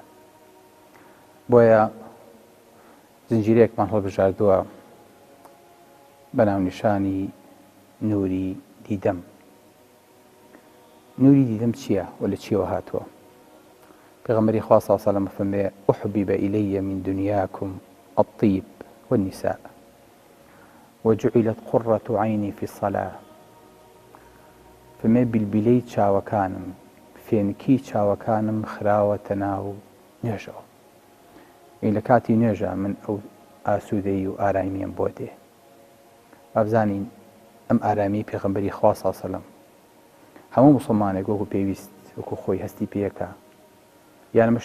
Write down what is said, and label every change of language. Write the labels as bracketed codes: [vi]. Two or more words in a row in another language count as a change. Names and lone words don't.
[ckb] بۆیە زنجیرەیەکمان هەڵبژاردووە بە ناونیشانی نووری دیدەم. نووری دیدەم چییە و لە چیەوە هاتووە؟ پێغەمبەری خوا [ar] صلی الله علیه وسلم [ckb] فەرمێ [ar] أحبب إلي من دنياكم الطيب والنساء وجعلت قرة عيني في الصلاة. [ckb] فەرمێ بیلبیلەی چاوەکانم، فێنکی چاوەکانم خراوەتە ناو نوێژەوە. لە کاتی نوێژە من ئەو ئاسوودەی و ئارامیم بۆ دێ. بابزانین ئەم ئارامی پێغەمبەری خوا [ar] صلی الله علیه وسلم [ckb] هەموو موسڵمانێک وەکو پێویست وەکو خۆی هەستی پێیەکە، یان ئەمە